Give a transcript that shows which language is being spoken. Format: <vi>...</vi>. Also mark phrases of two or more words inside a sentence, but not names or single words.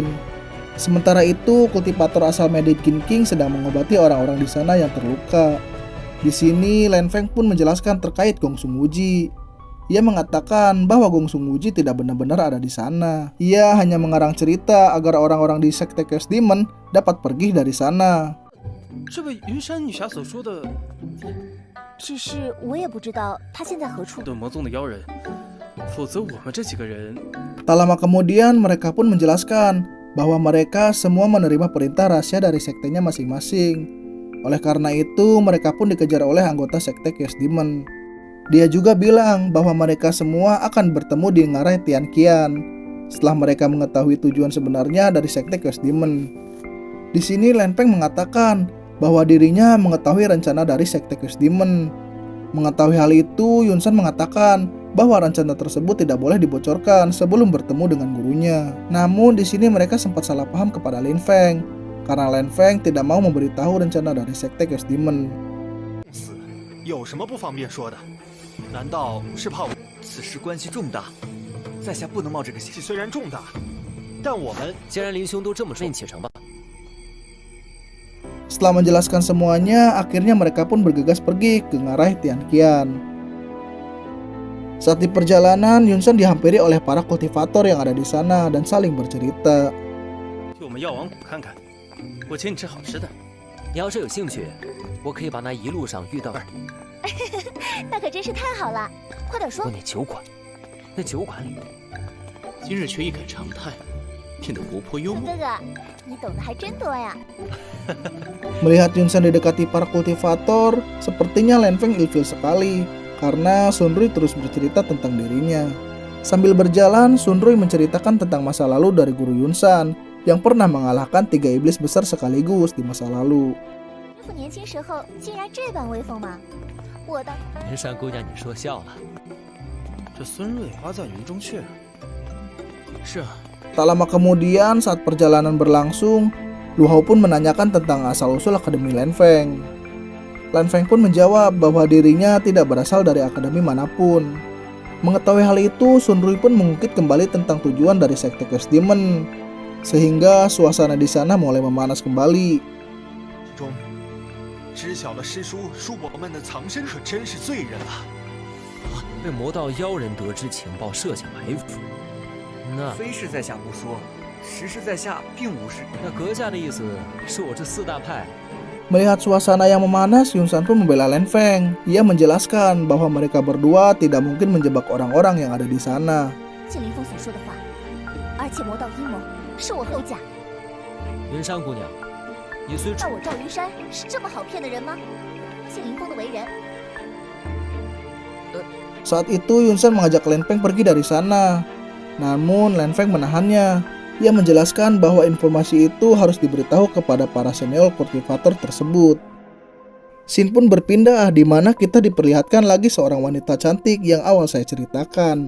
<id>Sementara itu, kultivator asal Medicine King sedang mengobati orang-orang di sana yang terluka. Di sini, Lan Feng pun menjelaskan terkait Gong Sung Wuji. Ia mengatakan bahwa Gong Sung Wuji tidak benar-benar ada di sana. Ia hanya mengarang cerita agar orang-orang di sekte Chaos Demon dapat pergi dari sana.</id> <zh>这位云山女侠所说的只是我也不知道他现在何处。斗魔宗的妖人，否则我们这几个人</zh> <id>Tak lama kemudian mereka pun menjelaskan bahwa mereka semua menerima perintah rahasia dari sektenya masing-masing. Oleh karena itu mereka pun dikejar oleh anggota sekte Chaos Demon. Dia juga bilang bahwa mereka semua akan bertemu di ngarai Tianqian setelah mereka mengetahui tujuan sebenarnya dari sekte Chaos Demon. Di sini Lan Peng mengatakan bahwa dirinya mengetahui rencana dari sekte Chaos Demon. Mengetahui hal itu, Yunsan mengatakan bahwa rencana tersebut tidak boleh dibocorkan sebelum bertemu dengan gurunya. Namun di sini mereka sempat salah paham kepada Lan Feng karena Lan Feng tidak mau memberitahu rencana dari sekte Chaos Demon.</id> <zh>有什么不方便说的？难道是怕我？此事关系重大，在下不能冒这个险。虽然重大，但我们既然林兄都这么说，你启程吧。</zh> <id>Setelah menjelaskan semuanya, akhirnya mereka pun bergegas pergi ke ngarai Tianqian. Saat di perjalanan, Yunsan dihampiri oleh para kultivator yang ada di sana dan saling bercerita.</id> <zh>去我们药王谷看看，我请你吃好吃的。你要是有兴趣，我可以把那一路上遇到的。那可真是太好了，快点说。那酒馆，那酒馆里，今日却一改常态，变得活泼幽默。哥哥，你懂得还真多呀。</zh> <id>Melihat Yunsan didekati para kultivator, sepertinya Lan Feng ilfil sekali karena Sunrui terus bercerita tentang dirinya. Sambil berjalan, Sunrui menceritakan tentang masa lalu dari guru Yunsan yang pernah mengalahkan 3 iblis besar sekaligus di masa lalu.</id> <zh>师傅年轻时候竟然这般威风吗？我的云山姑娘，你说笑了。这孙瑞花在云中雀。是啊，</zh> <id>Tak lama kemudian, saat perjalanan berlangsung, Lu Hao pun menanyakan tentang asal-usul Akademi Lan Feng. Lan Feng pun menjawab bahwa dirinya tidak berasal dari akademi manapun. Mengetahui hal itu, Sunrui pun mengungkit kembali tentang tujuan dari sekte Chaos Demon, sehingga suasana di sana mulai memanas kembali.</id> <zh>中知晓了师叔叔伯们的藏身，可真是罪人了。被魔道妖人得知情报，设下埋伏。那非是在下不说，实是在下并无事。那阁下的意思是我这4大派</zh> <id>Melihat suasana yang memanas, Yunsan pun membela Lan Feng. Ia menjelaskan bahwa mereka berdua tidak mungkin menjebak orang-orang yang ada di sana.</id> <zh>信林峰所说的话，而且魔道阴谋是我后假。云山姑娘，你虽那我赵云山是这么好骗的人吗？信林峰的为人，</zh> <id>Saat itu Yun Shen mengajak Lan Peng pergi dari sana. Namun Lan Peng menahannya. Ia menjelaskan bahwa informasi itu harus diberitahu kepada para senior kultivator tersebut. Scene pun berpindah di mana kita diperlihatkan lagi seorang wanita cantik yang awal saya ceritakan.</id>